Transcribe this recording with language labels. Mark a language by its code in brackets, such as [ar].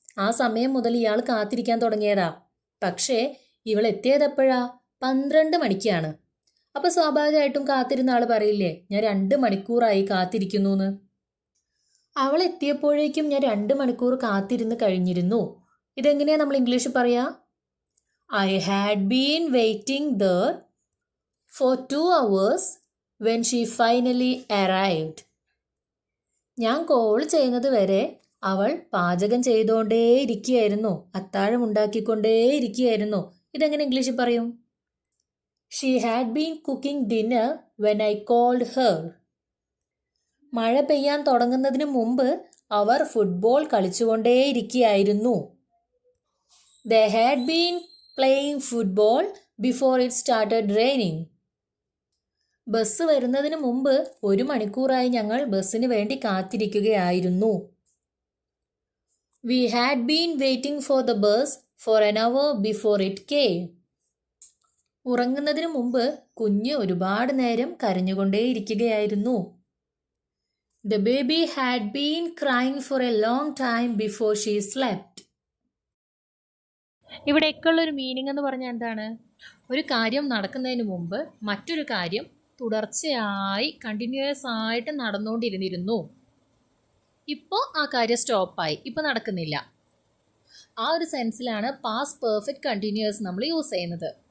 [ml] ആ സമയം മുതൽ ഇയാൾ കാത്തിരിക്കാൻ തുടങ്ങിയതാ. പക്ഷേ ഇവൾ എത്തിയതെപ്പോഴാ? 12 മണിക്കാണ്. അപ്പോൾ സ്വാഭാവികമായിട്ടും കാത്തിരുന്ന ആൾ പറയില്ലേ, ഞാൻ 2 മണിക്കൂറായി കാത്തിരിക്കുന്നു എന്ന്. അവൾ എത്തിയപ്പോഴേക്കും ഞാൻ 2 മണിക്കൂർ കാത്തിരുന്ന് കഴിഞ്ഞിരുന്നു. ഇതെങ്ങനെയാണ് നമ്മൾ ഇംഗ്ലീഷിൽ പറയാ? [en] I had been waiting there for 2 hours when she finally arrived. [ml] ഞാൻ കോൾ ചെയ്യുന്നത് വരെ അവൾ പാചകം ചെയ്തുകൊണ്ടേയിരിക്കുകയായിരുന്നു, അത്താഴം ഉണ്ടാക്കിക്കൊണ്ടേയിരിക്കുകയായിരുന്നു. ഇതെങ്ങനെ ഇംഗ്ലീഷിൽ പറയും? [en] She had been cooking dinner when I called her. [ml] മഴ പെയ്യാൻ തുടങ്ങുന്നതിന് മുമ്പ് അവർ football കളിച്ചുകൊണ്ടേയിരിക്കുകയായിരുന്നു. [en] They had been playing football before it started raining. [ml] Bus വരുന്നതിന് മുമ്പ് 1 മണിക്കൂറായി ഞങ്ങൾ ബസ്സിന് വേണ്ടി കാത്തിരിക്കുകയായിരുന്നു. [en] We had been waiting for the bus for an hour before it came. [ml] ഉറങ്ങുന്നതിന് മുമ്പ് കുഞ്ഞ് ഒരുപാട് നേരം കരഞ്ഞുകൊണ്ടേയിരിക്കുകയായിരുന്നു. [en] The baby had been crying for a long time before she slept. [ml] ഇവിടെയൊക്കെയുള്ള ഒരു മീനിങ് എന്ന് പറഞ്ഞാൽ എന്താണ്? ഒരു കാര്യം നടക്കുന്നതിന് മുമ്പ് മറ്റൊരു കാര്യം തുടർച്ചയായി കണ്ടിന്യൂസ് ആയിട്ട് നടന്നുകൊണ്ടിരുന്നിരുന്നു. ഇപ്പോൾ ആ കാര്യം സ്റ്റോപ്പായി, ഇപ്പോൾ നടക്കുന്നില്ല. ആ ഒരു സെൻസിലാണ് പാസ്റ്റ് പെർഫെക്റ്റ് കണ്ടിന്യൂസ് നമ്മൾ യൂസ് ചെയ്യുന്നത്.